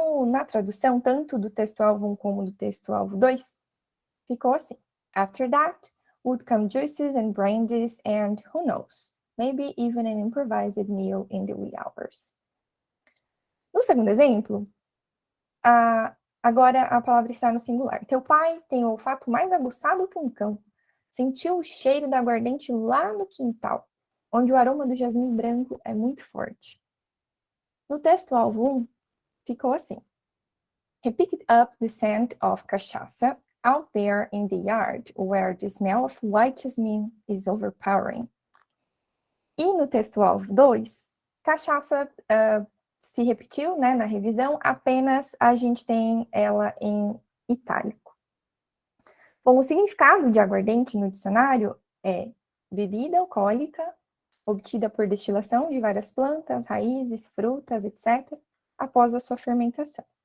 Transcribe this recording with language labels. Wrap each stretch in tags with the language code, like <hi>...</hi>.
<pt>Na tradução, tanto do texto-alvo 1 como do texto-alvo 2, ficou assim.</pt> <en>After that, would come juices and brandies and, who knows, maybe even an improvised meal in the wee hours.</en> <pt>No segundo exemplo, agora a palavra está no singular. Teu pai tem o olfato mais aguçado que um cão. Sentiu o cheiro da aguardente lá no quintal, onde o aroma do jasmim branco é muito forte. No texto-alvo 1, ficou assim.</pt> <en>He picked up the scent of cachaça out there in the yard, where the smell of white jasmine is overpowering.</en> <pt>E no texto-alvo 2, cachaça se repetiu, né, na revisão, apenas a gente tem ela em itálico. Bom, o significado de aguardente no dicionário é bebida alcoólica, obtida por destilação de várias plantas, raízes, frutas, etc., após a sua fermentação.</pt>